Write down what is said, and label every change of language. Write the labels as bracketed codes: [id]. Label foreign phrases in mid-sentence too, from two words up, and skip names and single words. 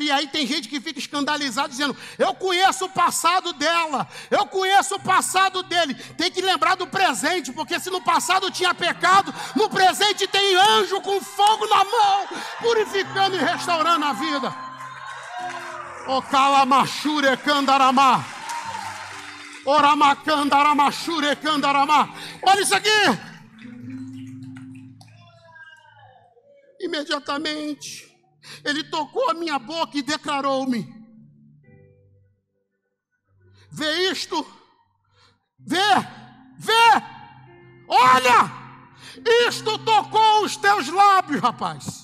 [pt] E aí tem gente que fica escandalizada dizendo, eu conheço o passado dela, eu conheço o passado dele. Tem que lembrar do presente, porque se no passado tinha pecado, no presente tem anjo com fogo na mão, purificando e restaurando a vida. O calamashure candaramá, oramacandaramachure candaramá. Olha isso aqui. Imediatamente, ele tocou a minha boca e declarou-me: vê isto, vê, olha, isto tocou os teus lábios, rapaz.